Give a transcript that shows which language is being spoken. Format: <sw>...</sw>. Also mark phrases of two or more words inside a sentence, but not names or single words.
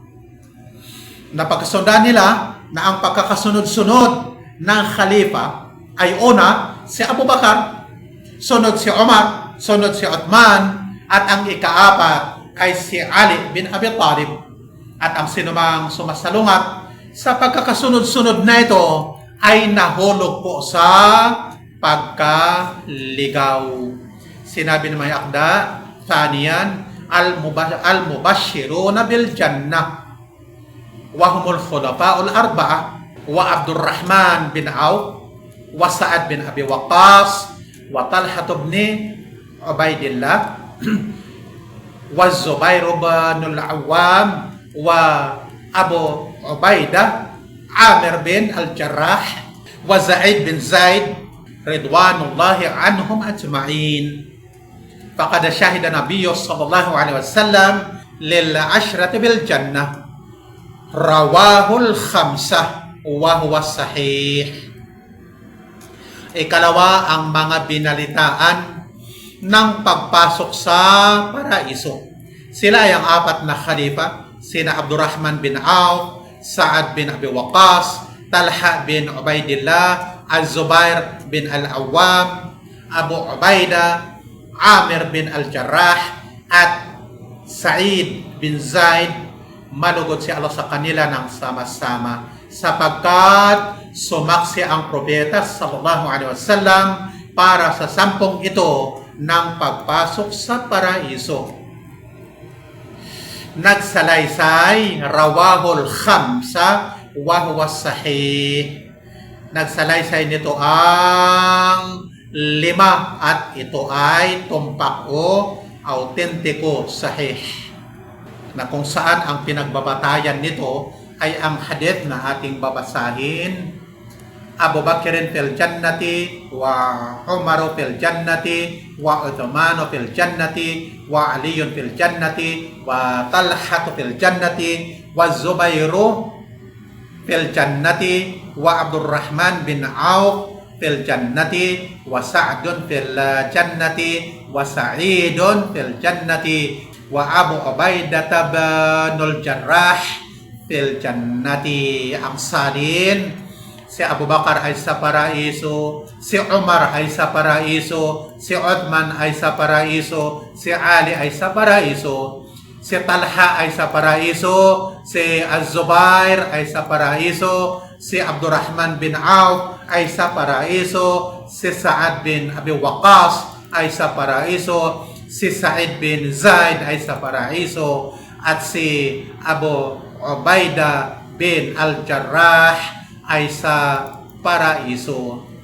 <tl>Napagkasundan nila na ang pagkakasunod-sunod ng khalifa ay una si Abu Bakar, sunod si Umar, sunod si Uthman, at ang ikaapat ay si Ali bin Abi Talib. At ang sinumang sumasalungat sa pagkakasunod-sunod na ito ay nahulog po sa pagkaligaw. Sinabi ng mga akda,</tl> <ar>ثانياً، المبشرون بالجنة وهم الخلفاء الأربعة وعبد الرحمن بن عوف وسعد بن أبي وقاص وطلحة بن عبيد الله والزبير بن العوام وأبو عبيدة عامر بن الجراح وزيد بن زيد رضوان الله عليهم أجمعين. فقد شهد النبي صلى الله عليه وسلم للعشرة بالجنة رواه الخمسة وهو صحيح.</ar> <tl>Ikalawa, ang mga binalitaan ng pagpasok sa paraiso. Sila ay ang apat na khalifa, sina Abdurrahman bin Auf, Sa'ad bin Abi Waqqas, Talha bin Ubaidillah, Az-Zubair bin Al-Awwam, Abu Ubaidah, Amir bin Al-Jarrah, at Sa'id bin Zaid. Malugod si Allah sa kanila ng sama-sama sapagkat sumaksi ang propeta</tl> <ar>صلى الله عليه وسلم</ar> <tl>para sa 10 ito ng pagpasok sa paraiso.</tl> <ar>Nagsalaysay رواه الخمسة وهو صحيح.</ar> <tl>Nagsalaysay nito ang 5 at ito ay tumpak o autentiko, sahih, na kung saan ang pinagbabatayan nito ay ang hadith na ating babasahin.</tl> <ar>أبو بكر في الجنة وعمر في الجنة وعثمان في الجنة وعلي في الجنة وطلحة في الجنة والزبير في الجنة وعبد الرحمن بن عوف في الجنة وسعد في الجنة وسعيد في الجنة وأبو عبيدة بن الجراح في الجنة.</ar> <tl>Ang salin, si Abu Bakar ay sa paraiso, si Umar ay sa paraiso, si Uthman ay sa paraiso, si Ali ay sa paraiso, si Talha ay sa paraiso, si Az-Zubair ay sa paraiso, si Abdurrahman bin Auf ay sa paraiso, si Sa'ad bin Abi Waqqas ay sa paraiso, si Sa'id bin Zaid ay sa paraiso, at si Abu Ubaida bin Al-Jarrah ay sa paraiso.</tl>